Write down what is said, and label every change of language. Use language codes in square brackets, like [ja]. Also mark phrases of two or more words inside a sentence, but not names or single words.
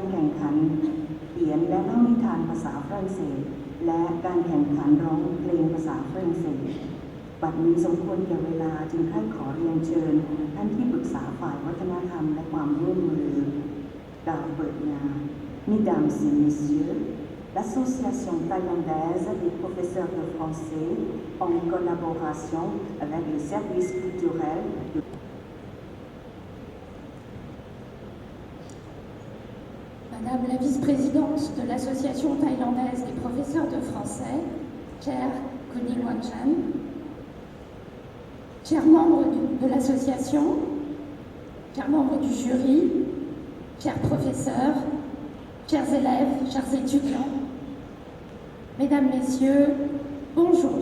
[th] แข่งขันเขียนและเล่านิทานภาษาฝรั่งเศสและการแข่งขันร้องเพลงภาษาฝรั่งเศสบัดนี้สมควรแก่เวลาจึงให้ขอเรียนเชิญท่านที่ปรึกษาฝ่ายวัฒนธรรมและความร่วมมือกล่าวเปิดงาน [fr] Mesdames et Messieurs, l'Association thaïlandaise des professeurs de français en collaboration avec le service culturel de Madame la vice-présidente de l'Association thaïlandaise des professeurs de français, chère Kuning Wanchan, chers membres de l'association, chers membres du jury, chers professeurs, chers élèves, chers étudiants, mesdames, messieurs, bonjour.